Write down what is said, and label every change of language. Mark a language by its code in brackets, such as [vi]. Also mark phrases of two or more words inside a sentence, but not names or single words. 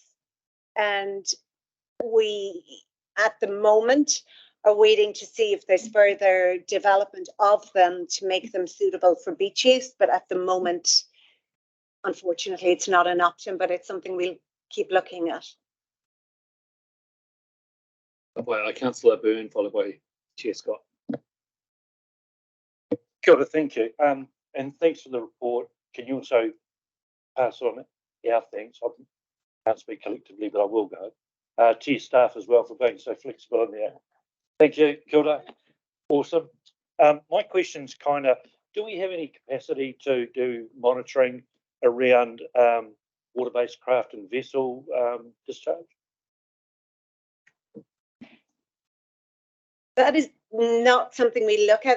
[en] And we, at the moment, are waiting to see if there's further development of them to make them suitable for beach use. But at the moment, unfortunately, it's not an option, but it's something we'll keep looking at. Councillor Byrne, followed by Chair Scott. [mi] Kia ora, [en] thank you. And thanks for the report. Can you also pass on our thanks? I can't speak collectively, but I will go. To your staff as well for being so flexible in there. Thank you. [mi] Kia ora. [en] Awesome. My question's kind of, do we have any capacity to do monitoring around water-based craft and vessel discharge? That is not something we look at.